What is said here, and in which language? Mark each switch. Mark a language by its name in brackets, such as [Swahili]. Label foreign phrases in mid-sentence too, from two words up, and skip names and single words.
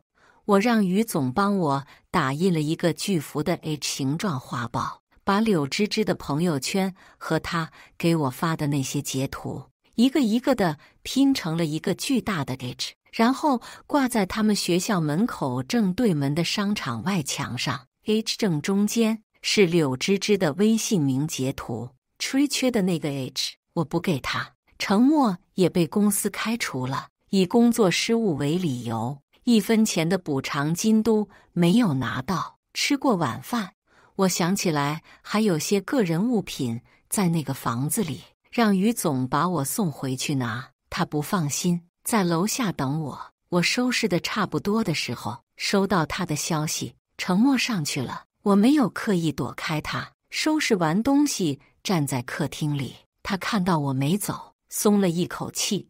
[Chinese] 我讓於總幫我打印了一個巨幅的 H 形狀畫報， 把柳芝芝的朋友圈和她給我發的那些截圖，一個一個的拼成了一個巨大的 H， 然後掛在他們學校門口正對門的商場外牆上。H 正中間是柳芝芝的微信名截圖，吹缺的那個 H 我不給他。程默也被公司開除了，以工作失誤為理由，1分錢的補償金都沒有拿到。吃過晚飯，我想起來還有些個人物品在那個房子裡，讓於總把我送回去拿。他不放心，在樓下等我。我收拾得差不多的時候，收到他的消息，程默上去了。我沒有刻意躲開他，收拾完東西站在客廳裡，他看到我沒走，鬆了一口氣。